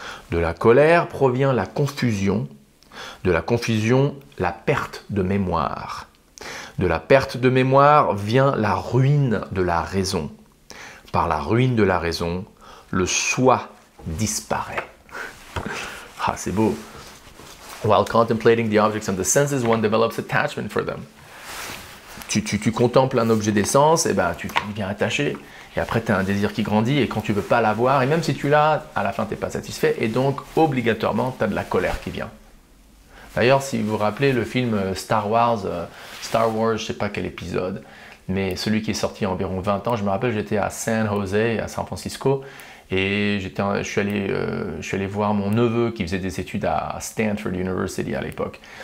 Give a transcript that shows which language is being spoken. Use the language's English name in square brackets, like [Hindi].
[French] De la colère provient la confusion. De la confusion, la perte de mémoire. De la perte de mémoire vient la ruine de la raison. Par la ruine de la raison, le soi disparaît. Ah, c'est beau. [English] While contemplating the objects of the senses, one develops attachment for them. [French] Tu contemples un objet des sens, et ben tu deviens attaché, et après tu as un désir qui grandit, et quand tu ne veux pas l'avoir, et même si tu l'as, à la fin tu n'es pas satisfait, et donc obligatoirement tu as de la colère qui vient. D'ailleurs, si vous vous rappelez le film Star Wars, je ne sais pas quel épisode, mais celui qui est sorti il y a environ 20 ans, je me rappelle, j'étais à San Jose, à San Francisco, et je suis allé voir mon neveu qui faisait des études à Stanford University à l'époque.